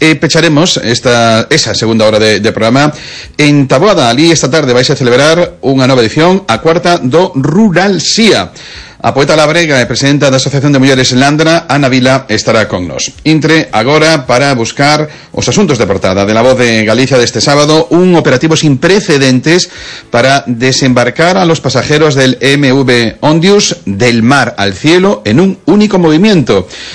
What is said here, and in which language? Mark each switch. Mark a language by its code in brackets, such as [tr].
[gl] E pecharemos esa segunda hora de programa en Taboada. Ali esta tarde vais a celebrar unha nova edición, a cuarta do Rural SIA. A poeta labrega e presidenta da Asociación de Mulleres Landra, Ana Vila, estará con nos. Intre agora para buscar os asuntos de portada de La Voz de Galicia deste sábado, [es] un operativo sin precedentes para desembarcar a los pasajeros del MV Ondius del mar al cielo en un único movimiento.